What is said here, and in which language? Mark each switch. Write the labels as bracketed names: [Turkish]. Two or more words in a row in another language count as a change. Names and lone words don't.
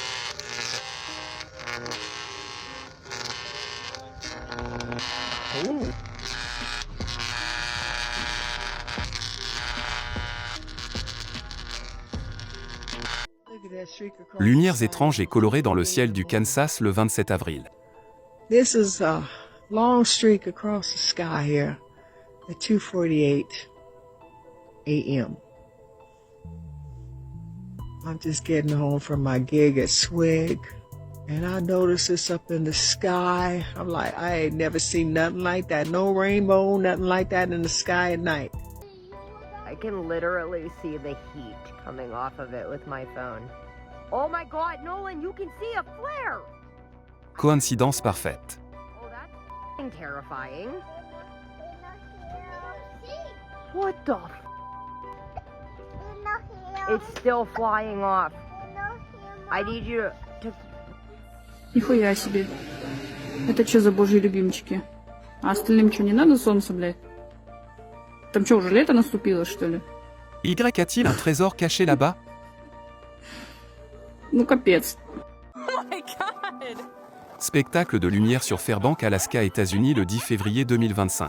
[French] Lumières étranges et colorées dans le ciel du Kansas le 27 avril. [English] This is a long streak across the sky here at 2:48 a.m. I'm just getting home from my gig at Swig, and I notice this up in the sky. I'm like, I ain't never seen nothing like that. No rainbow, nothing like that in the sky at night. I can literally see the heat coming off of it with my phone. Oh my God, Nolan, you can see a flare! [French] Coïncidence parfaite. [English] Oh, that's f***ing terrifying. What the f***? It's still flying off. I need you to... [Russian] Нихуя себе. Это что за божьи любимчики? А остальным что, не надо солнце, блядь? Там что, уже лето наступило, что ли? [French] Y a-t-il un trésor caché là-bas? [Russian] Ну, капец. [French] Spectacle de lumière sur Fairbanks, Alaska, États-Unis le 10 février 2025.